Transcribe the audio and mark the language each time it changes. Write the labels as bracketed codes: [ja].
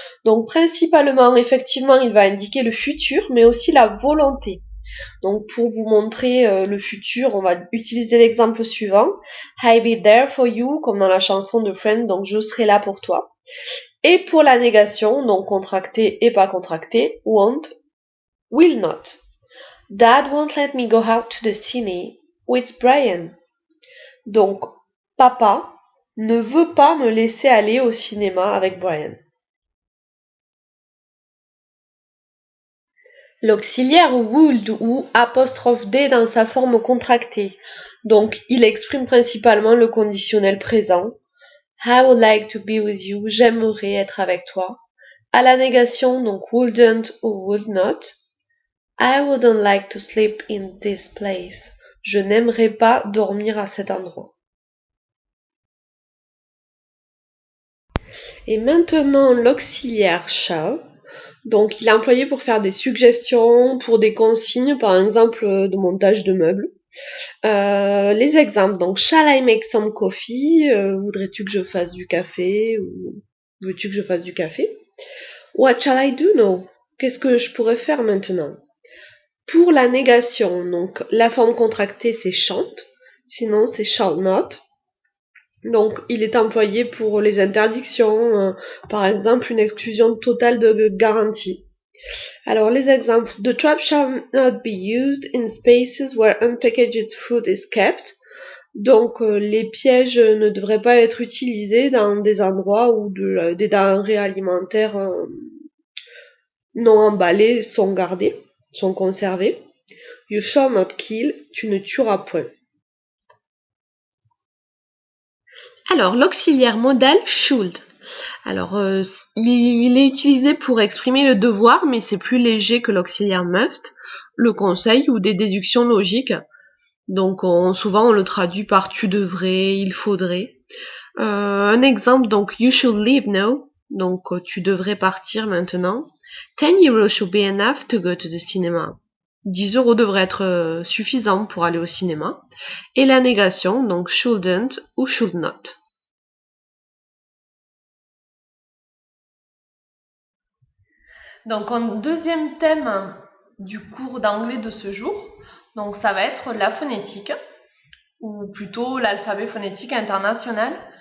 [fr] Donc, principalement, effectivement, il va indiquer le futur, mais aussi la volonté. Donc, pour vous montrer le futur, on va utiliser l'exemple suivant. [en] I'll be there for you, [fr] comme dans la chanson de Friends, donc je serai là pour toi. Et pour la négation, donc contracté et pas contracté, won't, will not. [en] Dad won't let me go out to the cine with Brian. [fr] Donc, papa ne veut pas me laisser aller au cinéma avec Brian. L'auxiliaire would ou apostrophe D dans sa forme contractée. Donc, il exprime principalement le conditionnel présent. [en] I would like to be with you. [fr] J'aimerais être avec toi. À la négation, donc wouldn't ou would not. [en] I wouldn't like to sleep in this place. [fr] Je n'aimerais pas dormir à cet endroit. Et maintenant, l'auxiliaire shall. Donc, il est employé pour faire des suggestions, pour des consignes, par exemple de montage de meubles. Les exemples, donc, [en] shall I make some coffee? [fr] Voudrais-tu que je fasse du café? Ou veux-tu que je fasse du café? [en] What shall I do now? [fr] Qu'est-ce que je pourrais faire maintenant? Pour la négation, donc, la forme contractée, c'est shan't. Sinon, c'est shall not. Donc, il est employé pour les interdictions, par exemple, une exclusion totale de garantie. Alors, les exemples. [en] The trap shall not be used in spaces where unpackaged food is kept. [fr] Donc, les pièges ne devraient pas être utilisés dans des endroits où des denrées alimentaires non emballées sont gardées, sont conservées. [en] You shall not kill. [fr] Tu ne tueras point. Alors, l'auxiliaire modal should. Alors, il est utilisé pour exprimer le devoir, mais c'est plus léger que l'auxiliaire must, le conseil ou des déductions logiques. Donc, souvent, on le traduit par tu devrais, il faudrait. Un exemple, donc, [en] you should leave now. [fr] Donc, tu devrais partir maintenant. [en] 10 euros should be enough to go to the cinema. [fr] 10 euros devrait être suffisant pour aller au cinéma. Et la négation, donc shouldn't ou should not. Donc, en deuxième thème du cours d'anglais de ce jour, donc ça va être la phonétique, ou plutôt l'alphabet phonétique international.